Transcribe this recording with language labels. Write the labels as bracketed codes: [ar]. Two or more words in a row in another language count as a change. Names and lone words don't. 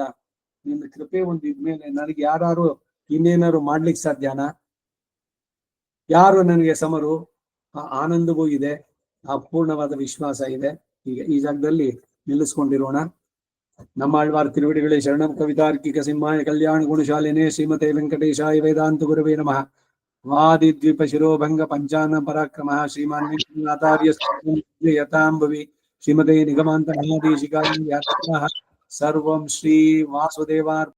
[kn] ನಿನ್ನ ಕೃಪೆ ಒಂದಿದ್ಮೇಲೆ ನನಗೆ ಯಾರು ಇನ್ನೇನಾರು ಮಾಡ್ಲಿಕ್ಕೆ ಸಾಧ್ಯನಾ? ಯಾರು ನನಗೆ ಸಮರು? ಆ ಆನಂದವೂ ಇದೆ, ಆ ಪೂರ್ಣವಾದ ವಿಶ್ವಾಸ ಇದೆ. ಈಗ ಈ ಜಾಗದಲ್ಲಿ ನಿಲ್ಲಿಸ್ಕೊಂಡಿರೋಣ. ನಮ್ಮ [ta] ஆழ்வார் திருவடிகளே சரணம். [sa] ಕವಿತಾರ್ಕಿಕ ಸಿಂಹಾಯ ಕಲ್ಯಾಣ ಗುಣಶಾಲಿನೇ ಶ್ರೀಮತೆ ವೆಂಕಟೇಶಾಯ ವೇದಾಂತ ಗುರವೇ ನಮಃ. ವಾದಿದ್ವೀಪ ಶಿರೋಭಂಗ ಪಂಚಾನ ಪರಾಕ್ರಮ ಶ್ರೀಮಾನ್ ವೆಂಕಟನಾಥಾರ್ಯ ಯತಾಂಬವಿ ಶ್ರೀಮತೆ ನಿಗಮಾಂತ ಮಹಾದೇಶಿಕಾಯ ಸರ್ವಂ ಶ್ರೀ ವಾಸುದೇವಾರ್ಪಣಮಸ್ತು.